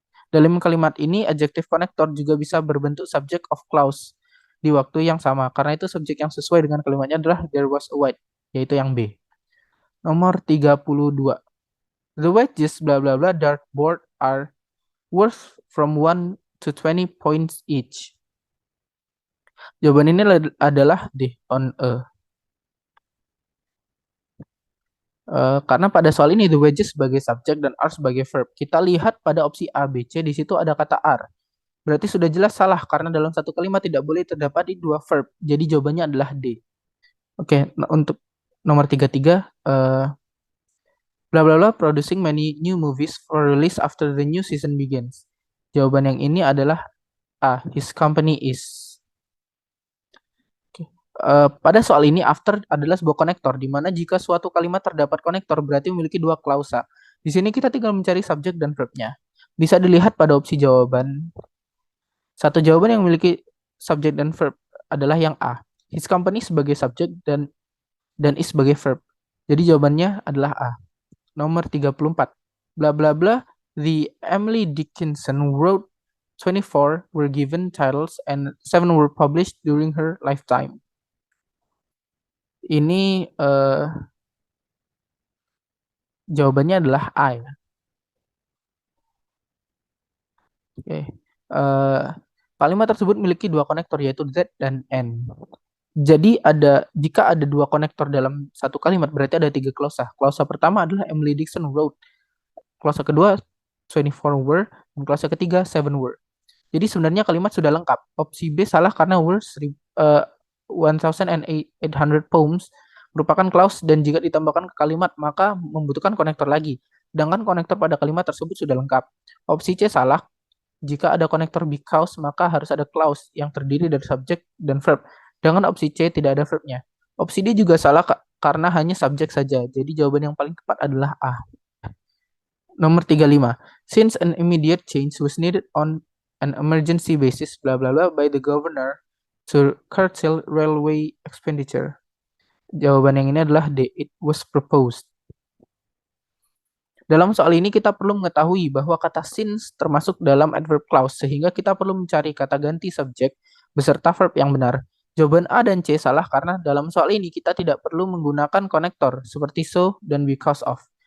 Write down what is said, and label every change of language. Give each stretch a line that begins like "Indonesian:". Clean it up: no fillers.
Indonesian: Dalam kalimat ini, adjective connector juga bisa berbentuk subject of clause di waktu yang sama. Karena itu subjek yang sesuai dengan kalimatnya adalah
English: there was a white,
Indonesian: yaitu yang B. Nomor 32.
English: The wages blah blah blah dartboard are worth from 1 to 20 points each.
Indonesian: Jawaban ini adalah D, on a. Karena pada soal ini the wages sebagai subjek dan are sebagai verb. Kita lihat pada opsi A, B, C di situ ada kata are. Berarti sudah jelas salah karena dalam satu kalimat tidak boleh terdapat dua verb. Jadi jawabannya adalah D. Oke, untuk nomor 33, bla bla bla
English: producing many new movies for release after the new season begins.
Indonesian: Jawaban yang ini adalah A.
English: His company is.
Indonesian: Oke. Pada soal ini, after adalah sebuah konektor, di mana jika suatu kalimat terdapat konektor berarti memiliki dua klausa. Di sini kita tinggal mencari subjek dan verbnya. Bisa dilihat pada opsi jawaban. Satu jawaban yang memiliki subjek dan verb adalah yang A. His company sebagai subjek dan is sebagai verb. Jadi jawabannya adalah A. Nomor 34. Bla bla bla.
English: The Emily Dickinson wrote 24 were given titles and 7 were published during her lifetime.
Indonesian: Ini jawabannya adalah A ya. Oke. Kalimat tersebut memiliki dua konektor yaitu Z dan N. Jadi jika ada dua konektor dalam satu kalimat berarti ada tiga klausa. Klausa pertama adalah Emily Dickinson wrote. Klausa kedua 24 were dan klausa ketiga 7 were. Jadi sebenarnya kalimat sudah lengkap. Opsi B salah karena
English: were 1800 poems
Indonesian: merupakan clause dan jika ditambahkan ke kalimat maka membutuhkan konektor lagi. Sedangkan konektor pada kalimat tersebut sudah lengkap. Opsi C salah. Jika ada konektor because maka harus ada clause yang terdiri dari subjek dan verb. Dengan opsi C tidak ada verbnya. Opsi D juga salah karena hanya subjek saja. Jadi jawaban yang paling tepat adalah A. Nomor 35.
English: Since an immediate change was needed on an emergency basis, bla bla bla, by the governor to curtail railway expenditure.
Indonesian: Jawaban yang ini adalah D.
English: It was proposed.
Indonesian: Dalam soal ini kita perlu mengetahui bahwa kata since termasuk dalam adverb clause sehingga kita perlu mencari kata ganti subjek beserta verb yang benar. Jawaban A dan C salah karena dalam soal ini kita tidak perlu menggunakan konektor seperti so dan because of.